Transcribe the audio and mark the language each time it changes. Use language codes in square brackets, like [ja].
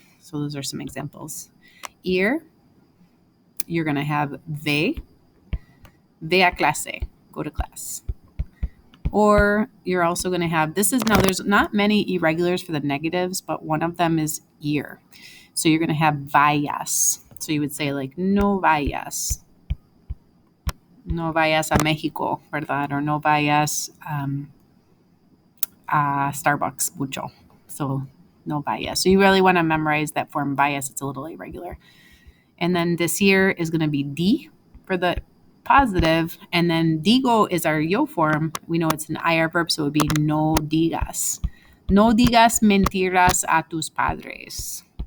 [en] So those are some examples. Ir, you're going to have [es] ve a clase, [en] go to class. Or you're also going to have, there's not many irregulars for the negatives, but one of them is ir. So you're going to have vayas. So you would say like, [es] no vayas. No vayas a Mexico, ¿verdad? Or no vayas a Starbucks mucho. So no vayas. [en] So you really want to memorize that form vayas. It's a little irregular. And then this year is going to be di for the positive, and then digo is our yo form. We know it's an ir verb, so it would be [es] no digas. No digas mentiras a tus padres.